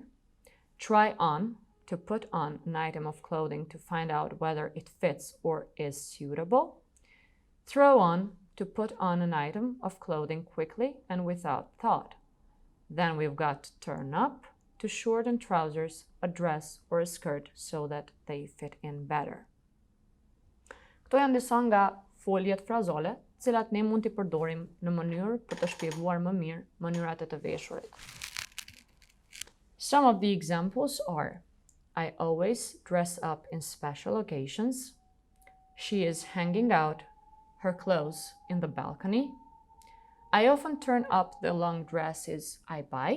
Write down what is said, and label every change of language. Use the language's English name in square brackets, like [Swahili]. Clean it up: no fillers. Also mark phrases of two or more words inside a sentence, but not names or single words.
[English] Try on, to put on an item of clothing to find out whether it fits or is suitable. Throw on, to put on an item of clothing quickly and without thought. Then we've got turn up, to shorten trousers, a dress or a skirt so that they fit in better. [Albanian] Këto janë disa nga foljet frazole, cilat ne mund t'i përdorim në mënyrë për të shpjeguar më mirë mënyrat e të veshurit. [English] Some of the examples are: I always dress up in special occasions. She is hanging out her clothes in the balcony. I often turn up the long dresses I buy.